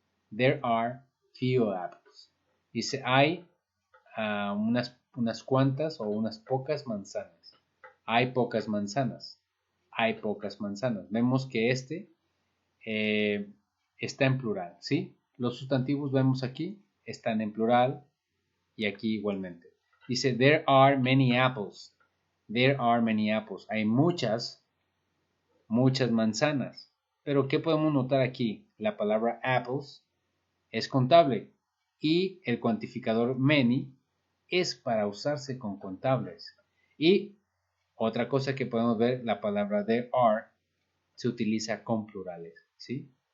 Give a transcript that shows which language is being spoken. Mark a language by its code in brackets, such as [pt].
[en] There are few apples. [es] Dice, hay unas cuantas o unas pocas manzanas. Hay pocas manzanas. Hay pocas manzanas. Vemos que está en plural, ¿sí? Los sustantivos vemos aquí, están en plural y aquí igualmente. Dice, [en] there are many apples. There are many apples. [es] Hay muchas manzanas. Pero ¿qué podemos notar aquí? La palabra apples es contable y el cuantificador many es para usarse con contables. Y otra cosa que podemos ver, la palabra there are se utiliza con plurales, ¿sí?